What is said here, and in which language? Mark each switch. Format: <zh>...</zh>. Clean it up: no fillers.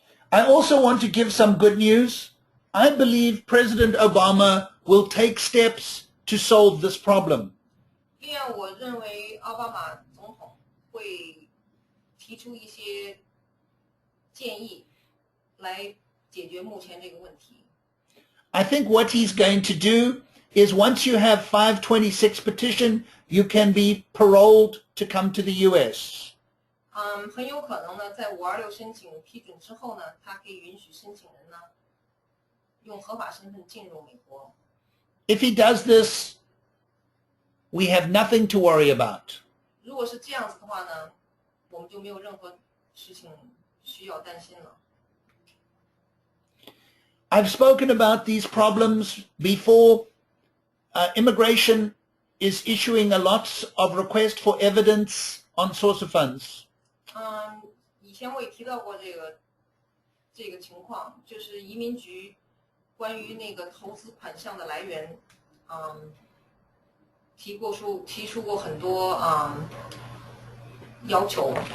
<en>I also want to give some good news. I believe President Obama will take steps to solve this problem.</en> <zh>另外，我认为奥巴马总统会提出一些建议来解决目前这个问题。</zh> <en>I think what he's going to do is once you have 526 petition, you can be paroled to come to the U.S.</en> <zh>很有可能呢，在526申请批准之后呢，他可以允许申请人呢用合法身份进入美国。</zh> <en>If he does this, we have nothing to worry about.</en> <zh>如果是这样子的话呢，我们就没有任何事情需要担心了。</zh> <en>I've spoken about these problems before. Immigration is issuing a lot of requests for evidence on source of funds.</en> <zh>以前我也提到过这个情况，就是移民局关于那个投资款项的来源，提出过很多要求。</zh>